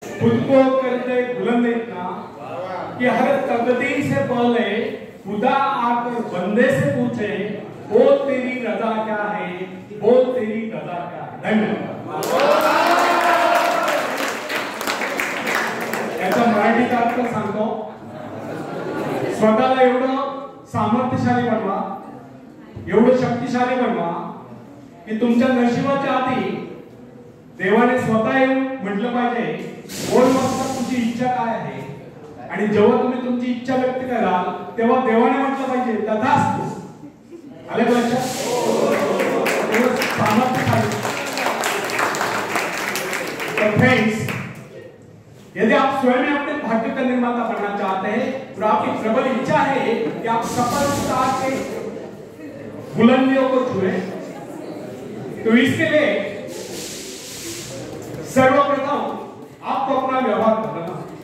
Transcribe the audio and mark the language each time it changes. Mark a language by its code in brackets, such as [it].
[hi] खुद को करते बुलंद इतना कि हर तकदीर से पहले खुदा आकर बंदे से पूछे, बोल तेरी रजा क्या है, बोल तेरी रजा क्या है। धन्यवाद। [mr] याचा मराठीत अर्थ सांगतो, स्वतःला एवढं सामर्थ्यशाली बनवा, एवढं शक्तिशाली बनवा की तुमच्या नशिबाच्या आधी देवाने स्वतः येऊन म्हटलं पाहिजे, बोल मग तुझी इच्छा काय आहे। आणि जेव्हा तुम्ही तुमची इच्छा व्यक्त कराल तेव्हा देवाने म्हटलं पाहिजे तथास्तु। आले का लक्षात? सामर्थ्यशाली। [hi] तो फ्रेंड्स, यदि आप स्वयं में अपने भाग्य का निर्माता बनना चाहते हैं और आपकी प्रबल इच्छा है कि आप सफलता के बुलंदियों को छुए, तो इसके लिए सर्वप्रथम आपको अपना व्यवहार बदलना।